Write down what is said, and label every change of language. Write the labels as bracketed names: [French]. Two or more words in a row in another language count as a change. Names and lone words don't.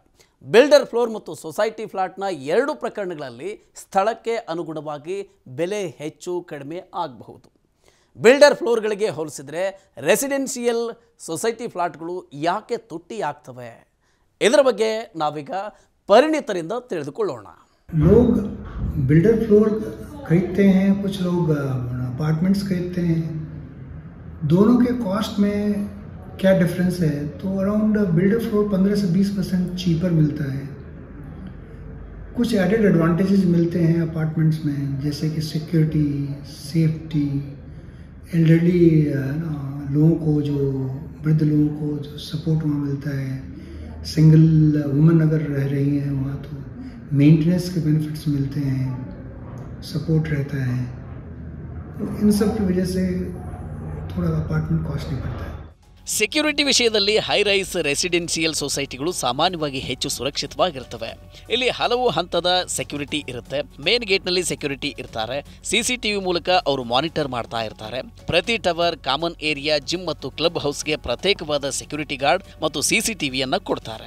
[English] builder floor [Kannada] ಮತ್ತು [English] society flat's [Kannada] 2 ಪ್ರಕರಣಗಳಲ್ಲಿ ಸ್ಥಳಕ್ಕೆ ಅನುಗುಣವಾಗಿ ಬೆಲೆ ಹೆಚ್ಚು ಕಡಿಮೆ ಆಗಬಹುದು. [English] builder floors [Kannada] ಹೋಲಿಸಿದರೆ [English] residential society flats [Kannada] ಯಾಕೆ ತುಟ್ಟಿ ಆಗ್ತವೆ? ಇದರ ಬಗ್ಗೆ ನಾವೀಗ ಪರಿಣಿತರಿಂದ ತಿಳಿದುಕೊಳ್ಳೋಣ. [Hindi] लोग [English] builder floor [Hindi] खरीदते हैं, कुछ लोग अपार्टमेंट्स खरीदते हैं. दोनों के कॉस्ट में क्या डिफरेंस है? तो [English] around builder floor [Hindi] 15 से 20% चीपर मिलता है. कुछ [English] added advantages [Hindi] मिलते हैं अपार्टमेंट्स में, जैसे कि [English] security, safety, elderly [Hindi] लोगों को, जो वृद्ध लोगों को जो सपोर्ट वहाँ मिलता है. [English] single women [Hindi] अगर रह रही हैं वहाँ तो मेंटेनेंस के बेनिफिट्स मिलते हैं, सपोर्ट रहता है. तो इन सब की वजह से थोड़ा अपार्टमेंट कॉस्टली पड़ता है. [Kannada] ಸೆಕ್ಯೂರಿಟಿ ವಿಷಯದಲ್ಲಿ [English] high rise residential societies [Kannada] ಸಾಮಾನ್ಯವಾಗಿ ಹೆಚ್ಚು ಸುರಕ್ಷಿತವಾಗಿರ್ತವೆ. ಇಲ್ಲಿ ಹಲವು ಹಂತದ ಸೆಕ್ಯೂರಿಟಿ ಇರುತ್ತೆ. [English] main gate [Kannada] ಸೆಕ್ಯೂರಿಟಿ ಇರ್ತಾರೆ. CCTV ಮೂಲಕ ಅವರು ಮಾನಿಟರ್ ಮಾಡ್ತಾ ಇರ್ತಾರೆ. ಪ್ರತಿ [English] tower, common area, gym [Kannada] ಮತ್ತು [English] club house [Kannada] ಪ್ರತ್ಯೇಕವಾದ [English] security guard [Kannada] ಮತ್ತು CCTVಯನ್ನು ಕೊಡ್ತಾರೆ.